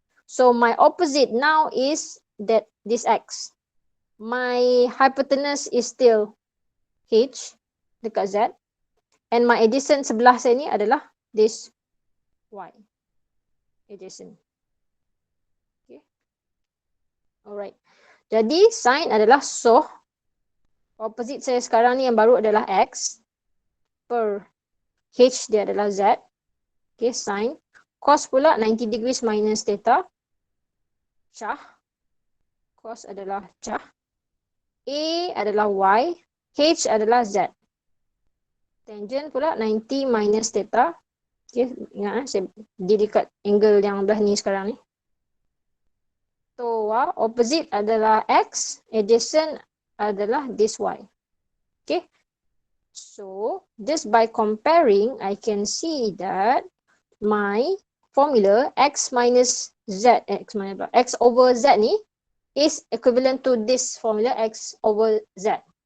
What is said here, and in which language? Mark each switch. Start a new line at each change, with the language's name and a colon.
English: So my opposite now is that this X. My hypotenuse is still H dekat Z. And my adjacent
Malay: sebelah saya ni adalah
English: this Y. Adjacent. Okay. Alright.
Malay: Jadi sin adalah SOH. Opposite saya sekarang ni yang baru adalah X. Per H dia adalah Z. Okay, sin. Cos pula 90 degrees minus theta. Cah. Cos adalah cah. A adalah Y. H adalah Z. Tangent pula 90 minus theta. Okay, ingat saya di dekat angle yang belah ni sekarang ni. TOA, opposite adalah X, adjacent adalah this Y. Okay.
English: So, just by comparing, I can see that my formula X minus Z, X over Z ni is equivalent to this formula X over Z.